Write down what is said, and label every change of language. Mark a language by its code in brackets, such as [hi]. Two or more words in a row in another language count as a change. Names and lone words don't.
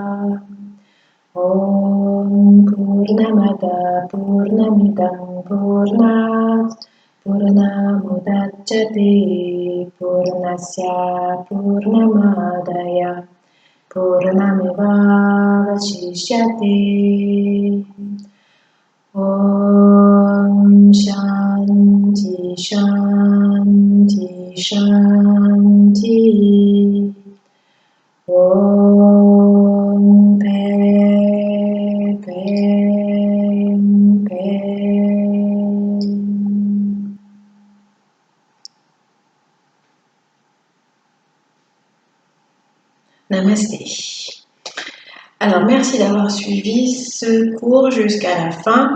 [sa] Om Purnamada Purnamidam Purnat Purnamudachyate Purnasya Purnamadaya Purnameva Vashishyate. Om Shanti Shanti Shanti. Om Pem Pem Pem. Namasté. [fr] Alors, merci d'avoir suivi ce cours jusqu'à la fin.